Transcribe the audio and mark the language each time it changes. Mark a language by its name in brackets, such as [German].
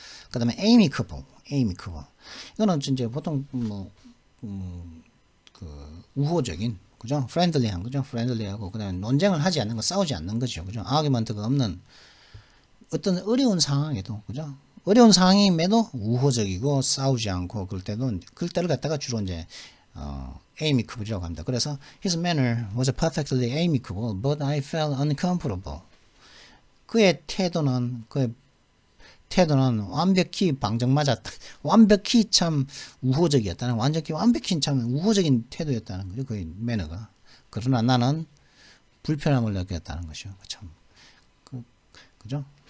[Korean] 그 다음에 amicable. 이거는 이제 보통 우호적인, 그죠? friendly한 거죠. friendly하고, 그 다음에 논쟁을 하지 않는 거, 싸우지 않는 거죠. 그죠? argument가 없는 어떤 어려운 상황에도, 그죠? 어려운 상황임에도 우호적이고 싸우지 않고, 그럴 때를 갖다가 주로 이제 amicable이라고 합니다. 그래서 [English] his manner was perfectly amicable, but I felt uncomfortable. [Korean] 그의 태도는 완벽히 방정맞았다. 완벽히 참 우호적이었다는, 완벽히 참 우호적인 태도였다는 거죠. 그 매너가. 그러나 나는 불편함을 느꼈다는 것이죠. 참, 그죠?